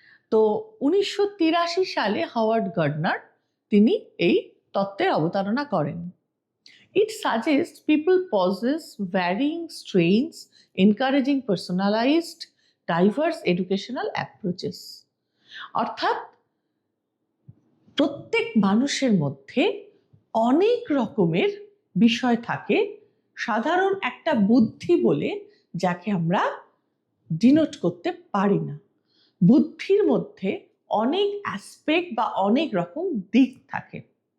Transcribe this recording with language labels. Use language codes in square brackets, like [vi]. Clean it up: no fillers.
[bn] তো 1983 সালে Howard Gairdner তিনি এই তত্ত্বের অবতারণা করেন। [en] It suggests people possess varying strains, encouraging personalized, diverse educational approaches. [bn] অর্থাৎ প্রত্যেক মানুষের মধ্যে অনেক রকমের বিষয় থাকে, সাধারণ একটা বুদ্ধি বলে যাকে আমরা ডিনোট করতে পারি না। বুদ্ধির মধ্যে অনেক অ্যাসপেক্ট বা অনেক রকম দিক থাকে।